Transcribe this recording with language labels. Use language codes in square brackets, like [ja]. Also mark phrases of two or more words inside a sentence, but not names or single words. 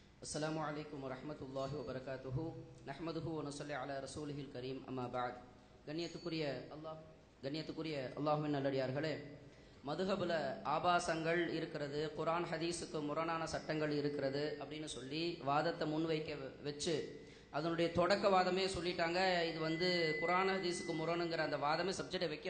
[ar] السلام عليكم ورحمة الله وبركاته نحمده ونصلي على رسوله الكريم أما بعد [ta] கண்ணியத்துக்குரிய அல்லாஹ்வின் நல்லடியார்களே, மதுஹபுல ஆபாசங்கள் இருக்கிறது, குர்ஆன் ஹதீஸுக்கு முரணான சட்டங்கள் இருக்கிறது அப்படின்னு சொல்லி வாதத்தை முன்வைக்க வச்சு அதனுடைய தொடக்க வாதமே சொல்லிட்டாங்க. இது குர்ஆன் ஹதீஸுக்கு முரணுங்கிற அந்த வாதமே சப்ஜெக்டை வைக்கல.